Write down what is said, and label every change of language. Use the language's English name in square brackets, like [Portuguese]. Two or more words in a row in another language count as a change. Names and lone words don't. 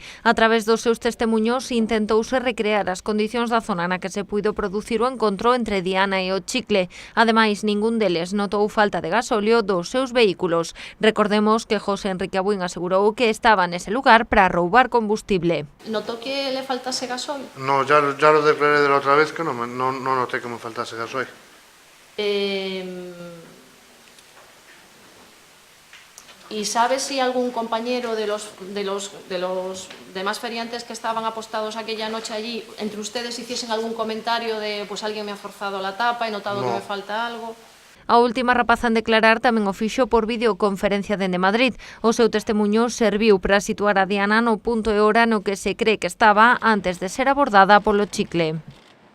[Galician] A través dos seus testemuños intentouse recrear as condicións da zona na que se puido producir o encontro entre Diana e o Chicle. Ademais, ningún deles notou falta de gasóleo dos seus vehículos. Recordemos que José Enrique Abuín asegurou que estaba nese lugar para roubar combustible. [Spanish] ¿Notó que le faltase gasoil? No, ya lo declaré de la otra vez que no noté que me faltase gasoil. ¿Y sabe si algún compañero de los demás feriantes que estaban apostados aquella noche allí, entre ustedes hiciesen algún comentario de pues alguien me ha forzado la tapa, he notado que me falta algo? [Galician] A última rapaza en declarar tamén o fixo por videoconferencia dende Madrid. O seu testemuño serviu para situar a Diana no punto e hora no que se cree que estaba antes de ser abordada polo Chicle.